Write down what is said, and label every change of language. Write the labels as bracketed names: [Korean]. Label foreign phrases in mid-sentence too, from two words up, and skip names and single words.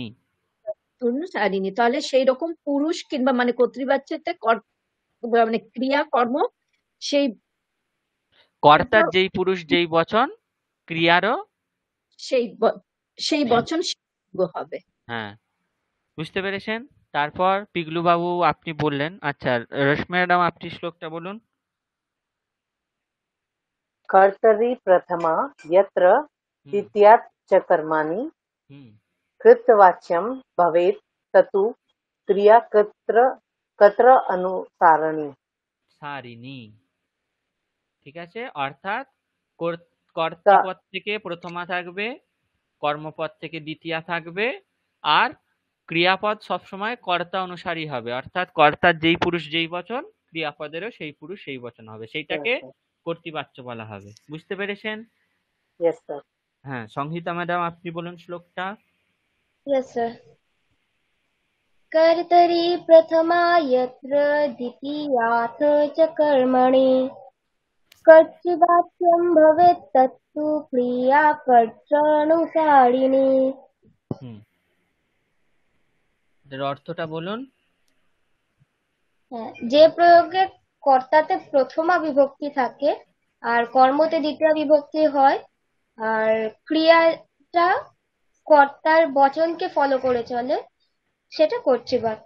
[Bangla] অনুসারিণী, তাহলে সেই রকম পুরুষ কিংবা মানে কর্তৃবাচ্যতে মানে ক্রিয়া কর্ম সেই কর্তার যেই পুরুষ যেই বচন, ক্রিয়ারও সেই বচন হবে। হ্যাঁ, বুঝতে পেরেছেন? তারপর পিগলু বাবু আপনি বললেন। আচ্ছা, রশ্মি ম্যাডাম আপনি শ্লোকটা বলুন। [Sanskrit] कर्तरि प्रथमा यत्र द्वितीयात् च कर्माणि হুম कृतवाच्यं भवेत् ततु क्रिया कत्र अनुसारिणी। সারিণী। [Bangla] ঠিক আছে, অর্থাৎ কর্তাপদ থেকে প্রথমা থাকবে, কর্মপদ থেকে দ্বিতীয়া থাকবে, আর ক্রিয়াপদ সবসময় কর্তা অনুসারী হবে। অর্থাৎ কর্তার যেই পুরুষ যেই বচন, ক্রিয়াপদেরও সেই পুরুষ সেই বচন হবে, সেইটাকে কর্তৃবাচ্য বলা হবে। বুঝতে পেরেছেন? [English] Yes, sir. [Bangla] হ্যাঁ, সংহিতা ম্যাডাম আপনি বলুন শ্লোকটা। [English] Yes, sir. [Sanskrit] कर्तरि प्रथमा यत्र द्वितीयाथ च कर्मणि कर्तृवाच्यं भवेत् तत्तु क्रिया कर्तृनुसारिणी। [Bangla] এর অর্থটা বলুন। যে প্রয়োগে কর্তাতে প্রথমা বিভক্তি থাকে আর কর্মতে দ্বিতীয় বিভক্তি হয়, আর ক্রিয়াটা কর্তার বচনকে ফলো করে চলে, সেটা কর্তৃবাচ্য।